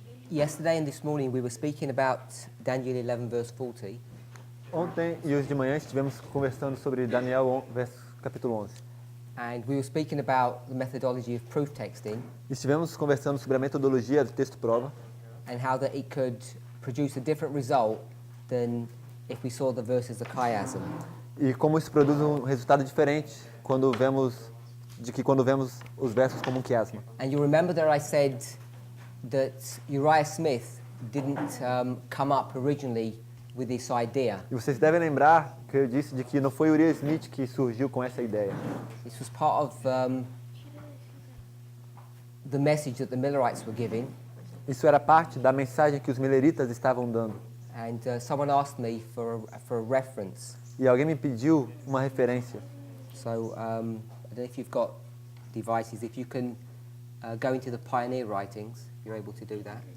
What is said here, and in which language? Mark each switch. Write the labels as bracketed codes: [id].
[en] Yesterday and this morning we were speaking about Daniel 11 verse 40. [pt] Ontem e hoje de manhã estivemos conversando sobre Daniel, capítulo 11. [en] And we were speaking about the methodology of proof texting [pt] Estivemos conversando sobre a metodologia do texto prova [en] and how that it could produce a different result than if we saw the verse as a chiasm. [pt] e como isso produz um resultado diferente quando vemos os versos como um quiasma. [en] And you remember that I said that Uriah Smith didn't come up originally with this idea. [pt] E vocês devem lembrar que eu disse de que não foi Uriah Smith que surgiu com essa ideia. [en] This was part of the message that the Millerites were giving. [pt] Isso era parte da mensagem que os mileritas estavam dando. [en] And someone asked me for a reference. [pt] E alguém me pediu uma referência. [en] So I don't know if you've got devices. If you can go into the Pioneer writings, you're able to do that.